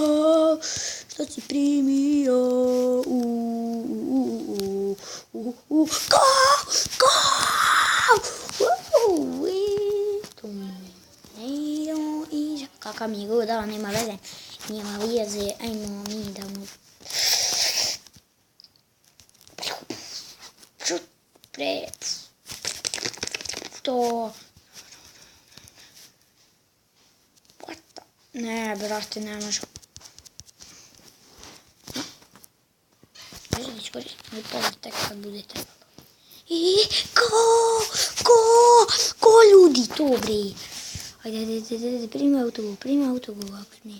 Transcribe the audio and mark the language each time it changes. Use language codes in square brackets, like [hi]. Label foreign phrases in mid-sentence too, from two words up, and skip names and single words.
[sr] Šta si primio? Kakav mi je god dao, nema veze. Nema veze, ajmo mi da mu... To... [en] What the... [sr] Ne, brate, ne možem. Iskoristi moj pogled tek kad bude trebalo. Ko ljudi to, bre? Ajde, primi autogol, ako smiješ.